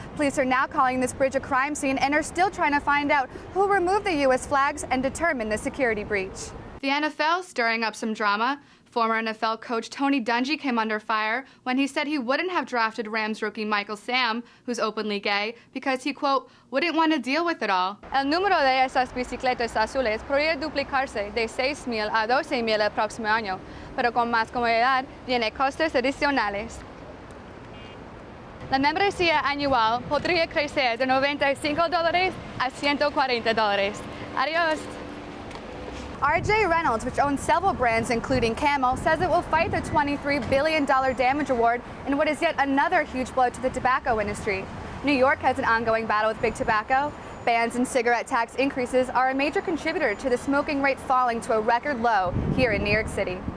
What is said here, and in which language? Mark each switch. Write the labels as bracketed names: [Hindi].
[English] Police are now calling this bridge a crime scene and are still trying to find out who removed the U.S. flags and determine the security breach. The NFL stirring up some drama. Former NFL coach Tony Dungy came under fire when he said he wouldn't have drafted Rams rookie Michael Sam, who's openly gay, because he, quote, wouldn't want to deal with it all. [Spanish] El número de esas bicicletas azules podría duplicarse de 6,000 a 12,000 el próximo año, pero con más comodidad tiene costes adicionales. La membresía anual podría crecer de $95 a $140. Adiós. R.J. [English] Reynolds, which owns several brands including Camel, says it will fight the $23 billion damage award in what is yet another huge blow to the tobacco industry. New York has an ongoing battle with big tobacco. Bans and cigarette tax increases are a major contributor to the smoking rate falling to a record low here in New York City.